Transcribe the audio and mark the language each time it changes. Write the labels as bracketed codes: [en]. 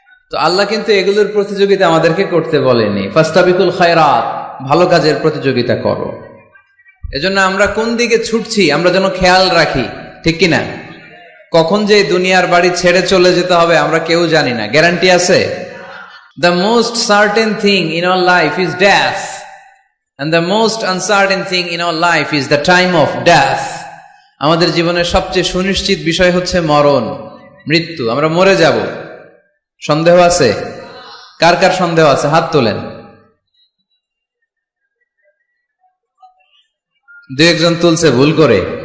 [bn] তো আল্লাহ কিন্তু এগুলোর প্রতিযোগিতা আমাদেরকে করতে বলেনি। [ar] ফাস্তাবিকুল খায়রাত, [bn] ভালো কাজের প্রতিযোগিতা করো। এজন্য আমরা কোন দিকে ছুটছি আমরা যেন খেয়াল রাখি, ঠিক কিনা? কখন যে দুনিয়ার বাড়ি ছেড়ে চলে যেতে হবে আমরা কেউ জানি না, গ্যারান্টি আছে? [en] The most certain thing in our life is death, and the most uncertain thing in our life is the time of death. [bn] আমাদের জীবনের সবচেয়ে সুনিশ্চিত বিষয় হচ্ছে মরণ, মৃত্যু। আমরা মরে যাব। সন্দেহ আছে? কার কার সন্দেহ আছে? হাত তোলেন। 2-1 জন তুলছে ভুল করে।